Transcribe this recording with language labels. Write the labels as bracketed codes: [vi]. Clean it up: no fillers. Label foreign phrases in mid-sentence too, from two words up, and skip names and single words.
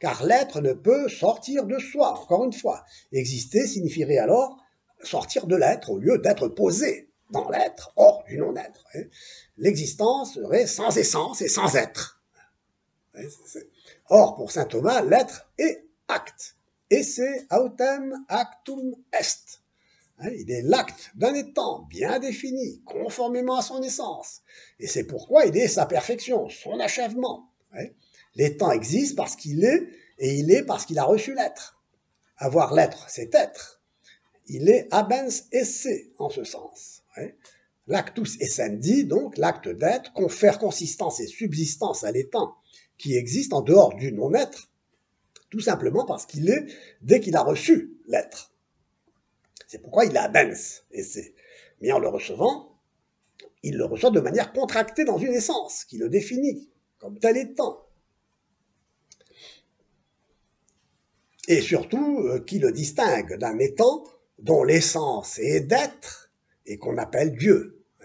[fr] car l'être ne peut sortir de soi, encore une fois. Exister signifierait alors sortir de l'être au lieu d'être posé dans l'être, hors du non-être. L'existence serait sans essence et sans être. Or, pour saint Thomas, l'être est acte. [la] Esse autem actum est. [fr] Il est l'acte d'un étant bien défini, conformément à son essence. Et c'est pourquoi il est sa perfection, son achèvement. L'étant existe parce qu'il est, et il est parce qu'il a reçu l'être. Avoir l'être, c'est être. Il est [la] habens esse, [fr] en ce sens. L' [la] actus essendi, [fr] donc l'acte d'être, confère consistance et subsistance à l'étant qui existe en dehors du non-être, tout simplement parce qu'il est dès qu'il a reçu l'être. C'est pourquoi il est [la] habens esse. [fr] Mais en le recevant, il le reçoit de manière contractée dans une essence qui le définit comme tel étant. Et surtout, qui le distingue d'un étant dont l'essence est d'être et qu'on appelle Dieu.